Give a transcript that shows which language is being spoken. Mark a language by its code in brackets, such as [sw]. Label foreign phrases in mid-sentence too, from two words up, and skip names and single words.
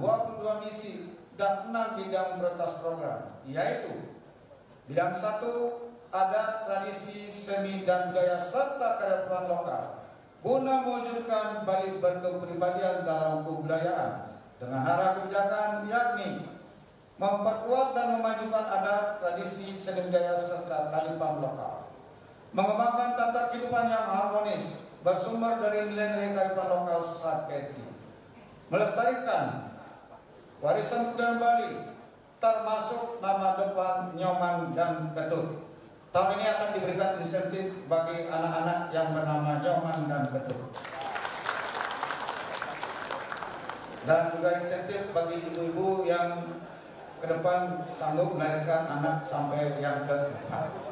[id] 22 misi dan 6 bidang prioritas program, yaitu bidang 1, adat, tradisi, seni, dan budaya serta kearifan lokal, guna mewujudkan Bali berkepribadian dalam kebudayaan dengan arah kebijakan yakni memperkuat dan memajukan adat, tradisi, seni budaya serta kearifan lokal. Mengembangkan tata kehidupan yang harmonis bersumber dari nilai-nilai kearifan lokal Satketi, melestarikan warisan budaya Bali termasuk nama depan Nyoman dan Ketut. Tahun ini akan diberikan insentif bagi anak-anak yang bernama Nyoman dan Ketut, dan juga insentif bagi ibu-ibu yang ke depan sanggup melahirkan anak sampai yang keempat.